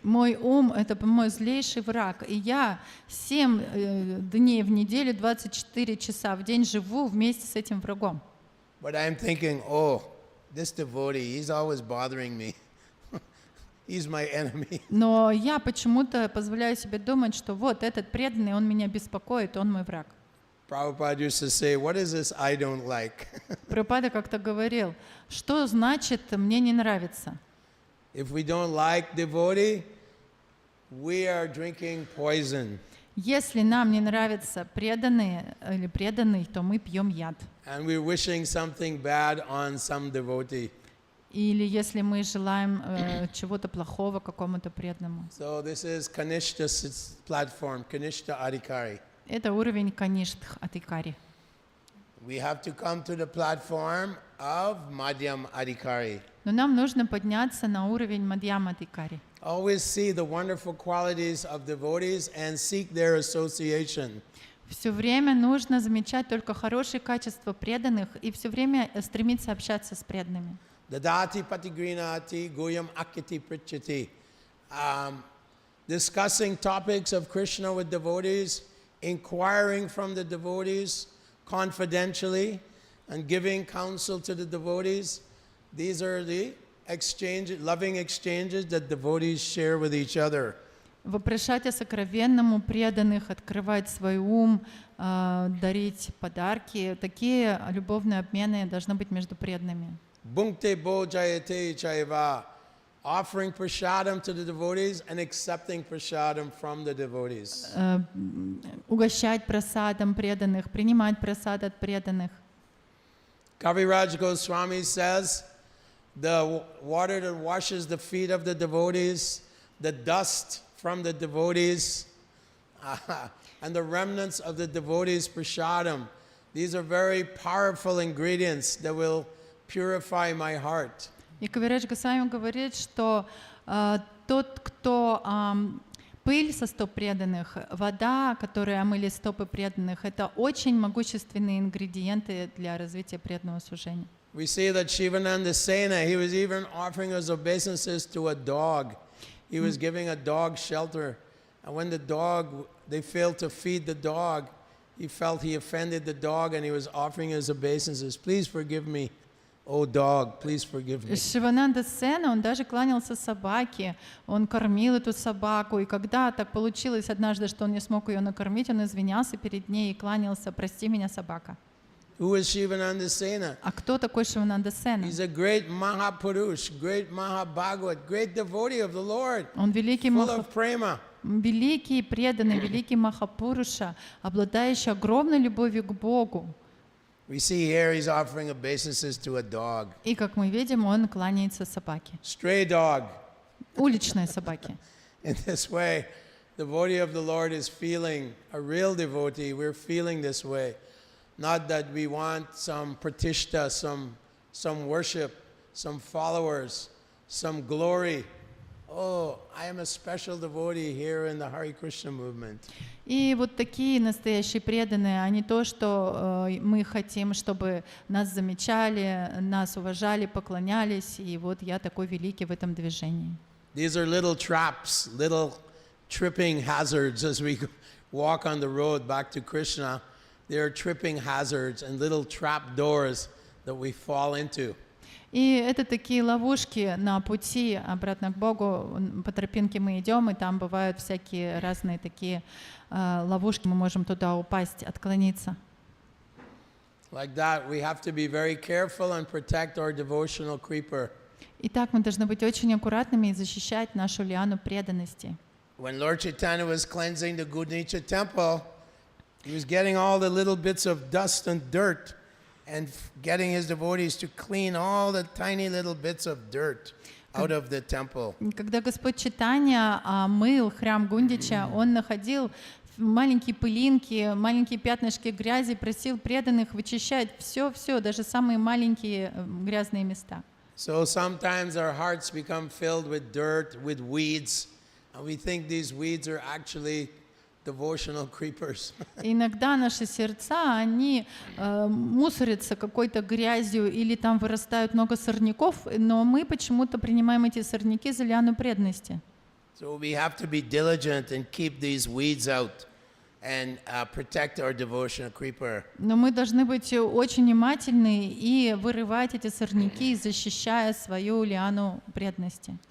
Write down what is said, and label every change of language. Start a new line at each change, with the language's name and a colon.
Russian: Мой ум — это мой злейший враг, и я 7 дней в неделю, 24 часа в день живу вместе с этим врагом.
English: But I'm thinking, oh, this devotee, he's always bothering me. He's my enemy.
Russian: Но я почему-то позволяю себе думать, что вот этот преданный, он меня беспокоит, он мой враг.
English: Prabhupada used to say, what is this I don't like?
Russian: Прабхупада как-то говорил, что значит «мне не нравится».
English: If we don't like devotee, we are drinking poison.
Russian: Если нам не нравятся преданные или преданный, то мы пьем яд.
English: And we're wishing something bad on some devotee.
Russian: Или если мы желаем чего-то плохого какому-то преданному.
English: So this is Kanishta's platform, Kanishta Adhikari.
Russian: Это уровень Каништх Адхикари.
English: We have to come to the platform of Madhyam Adhikari.
Russian: Но нам нужно подняться на уровень Мадьяма Адхикари.
English: Always see the wonderful qualities of devotees and seek their association.
Russian: Все время нужно замечать только хорошие качества преданных и все время стремиться общаться с преданными.
Sanskrit: Dadati patigrinati goyam akiti prichati.
English: Discussing topics of Krishna with devotees, inquiring from the devotees confidentially, and giving counsel to the devotees. These are the loving exchanges that devotees share with each other.
Russian: Вопрошать о сокровенном у преданных, открывать свой ум, дарить подарки. Такие любовные обмены должны быть между преданными.
Sanskrit: Bhunkte bo jayate chaiva.
English: Offering prasadam to the devotees and accepting prasadam from the devotees.
Russian: Угощать прасадом преданных, принимать прасад от преданных.
English: Kaviraj Goswami says, the water that washes the feet of the devotees, the dust from the devotees, and the remnants of the devotees' prasadam, these are very powerful ingredients that will purify my heart.
Russian: И Кавирадж Госвами говорит, что тот, кто пыль со стоп преданных, вода, которая омыли стопы преданных, это очень могущественные ингредиенты для развития преданного служения.
English: We see that Shivananda Sena, he was even offering his obeisances to a dog. He was giving a dog shelter. And when they failed to feed the dog, he felt he offended the dog and he was offering his obeisances. Please forgive me. Oh, dog, please forgive me.
Russian: Шивананда Сена, он даже кланялся собаке, он кормил эту собаку, и когда так получилось однажды, что он не смог ее накормить, он извинялся перед ней и кланялся: «Прости меня, собака».
English: Who is Shivananda Sena?
Russian: А кто такой Шивананда Сена?
English: He's a great Mahapurush, great Mahabhagavat, great devotee of the Lord,
Russian: Он великий
English: full of prema.
Russian: великий преданный, великий Махапуруша, обладающий огромной любовью к Богу.
English: We see here he's offering obeisances to a dog.
Russian: И, как мы видим, он кланяется собаке.
English: Stray dog.
Russian: Уличной собаке.
English: In this way, the devotee of the Lord is feeling, a real devotee, we're feeling this way. Not that we want some pratishta, some worship, some followers, some glory. Oh, I am a special devotee here in the Hare Krishna movement.
Russian: И вот такие настоящие преданные, а не то, что мы хотим, чтобы нас замечали, нас уважали, поклонялись, и вот я такой великий в этом движении.
English: These are little traps, little tripping hazards as we walk on the road back to Krishna. There are tripping hazards and little trap doors that we fall into.
Russian: И это такие ловушки на пути обратно к Богу. По тропинке мы идем, и там бывают всякие разные такие ловушки. Мы можем туда упасть, отклониться.
English: Like that, we have to be very careful and protect our devotional creeper.
Russian: Итак, мы должны быть очень аккуратными и защищать нашу лиану преданности.
English: When Lord Chaitanya was cleansing the Gudnicha temple, he was getting all the little bits of dust and dirt and getting his devotees to clean all the tiny little bits of dirt out of the temple.
Russian: Когда Господь Чайтанья мыл храм Гундича, он находил маленькие пылинки, маленькие пятнышки грязи, просил преданных вычищать все, даже самые маленькие грязные места.
English: So sometimes our hearts become filled with dirt, with weeds, and we think these weeds are actually devotional creepers.
Russian: Иногда наши сердца, они мусорятся какой-то грязью или там вырастают много сорняков, но мы почему-то принимаем эти сорняки за лиану преданности.
English: So we have to be diligent and keep these weeds out and protect our devotional creeper.
Russian: Но мы должны быть очень внимательны и вырывать эти сорняки, защищая свою лиану преданности.